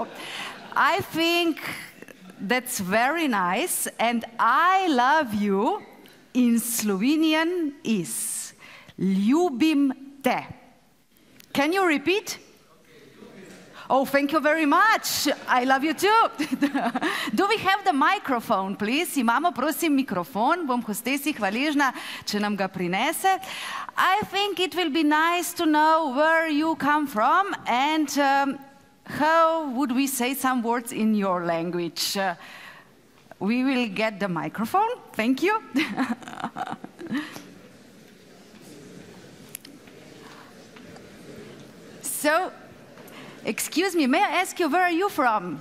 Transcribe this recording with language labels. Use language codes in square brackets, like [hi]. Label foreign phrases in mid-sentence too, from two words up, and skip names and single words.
[en] I think that's very nice, and I love you in Slovenian is [sl] Ljubim te. [en] Can you repeat? Oh, thank you very much. I love you too. Do we have the microphone, please? [sl] Imamo, prosim, mikrofon. Bom hostesi hvaležna, če nam ga prinese. [en] I think it will be nice to know where you come from and how would we say some words in your language? We will get the microphone. Thank you. So, excuse me, may I ask you, where are you from?